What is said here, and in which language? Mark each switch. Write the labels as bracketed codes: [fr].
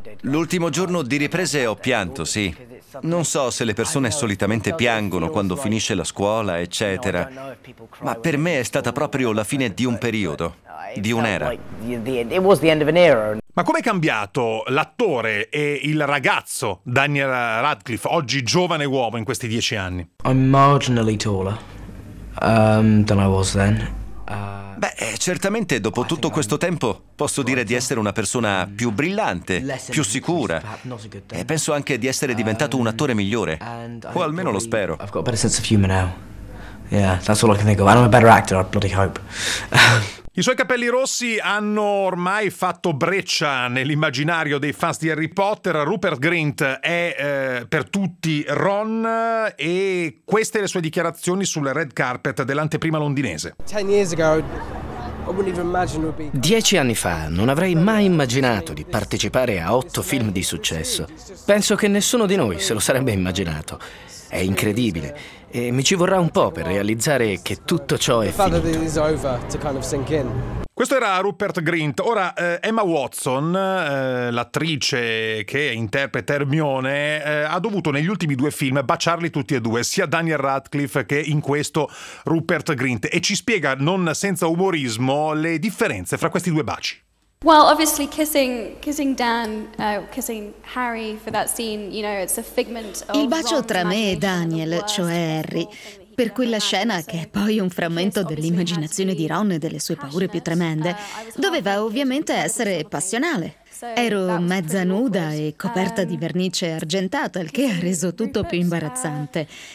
[it] L'ultimo giorno di riprese ho pianto, sì. Non so se le persone solitamente piangono quando finisce la scuola, eccetera, ma per me è stata proprio la fine di un periodo, di un'era. Ma com'è cambiato l'attore e il ragazzo Daniel Radcliffe, oggi giovane uomo, in questi 10 anni? [en] I'm marginally taller than I was then. [it] Beh, certamente dopo tutto questo tempo posso dire di essere una persona più brillante, più sicura, e penso anche di essere diventato un attore migliore, o almeno lo spero. [en] I've got a better sense of humor now. Yeah, that's all I can think of. And I'm a better actor, I bloody hope. [it] I suoi capelli rossi hanno ormai fatto breccia nell'immaginario dei fans di Harry Potter. Rupert Grint è per tutti Ron, e queste le sue dichiarazioni sul red carpet dell'anteprima londinese. 10 anni fa non avrei mai immaginato di partecipare a 8 film di successo. Penso che nessuno di noi se lo sarebbe immaginato. È incredibile. E mi ci vorrà un po' per realizzare che tutto ciò è finito. Questo era Rupert Grint. Ora, Emma Watson, l'attrice che interpreta Hermione, ha dovuto negli ultimi 2 film baciarli tutti e due, sia Daniel Radcliffe che in questo Rupert Grint, e ci spiega, non senza umorismo, le differenze fra questi 2 baci. [en] Well, obviously kissing Dan, kissing Harry for that scene, you know, it's a figment of. [it] Il bacio tra me e Daniel, cioè Harry, per quella scena che è poi un frammento dell'immaginazione di Ron e delle sue paure più tremende, doveva ovviamente essere passionale. Ero mezza nuda e coperta di vernice argentata, il che ha reso tutto più imbarazzante.